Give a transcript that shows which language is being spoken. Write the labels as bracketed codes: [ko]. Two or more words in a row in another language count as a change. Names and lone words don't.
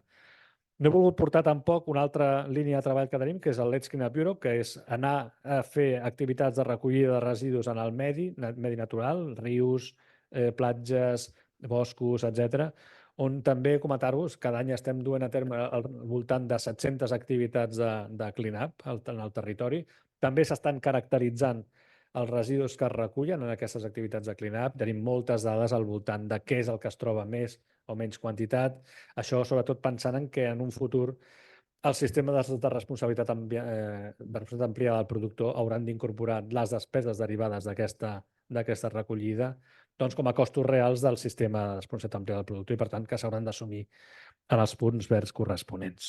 [ca] No he volgut portar tampoc una altra línia de treball que tenim, que és el Let's Clean Up Europe, que és anar a fer activitats de recollida de residus en el medi natural, rius, platges, boscos, etc., on també comentar-vos, cada any estem duent a terme al voltant de 700 activitats de clean-up en el territori. També s'estan caracteritzant els residus que es recullen en aquestes activitats de clean-up. Tenim moltes dades al voltant de què és el que es troba més o menys quantitat. Això sobretot pensant en que en un futur els sistemes de responsabilitat ampliada del productor hauran d'incorporar les despeses derivades d'aquesta recollida com a costos reals del sistema de responsabilitat ampliada del productor i, per tant, que s'hauran d'assumir en els punts verds corresponents.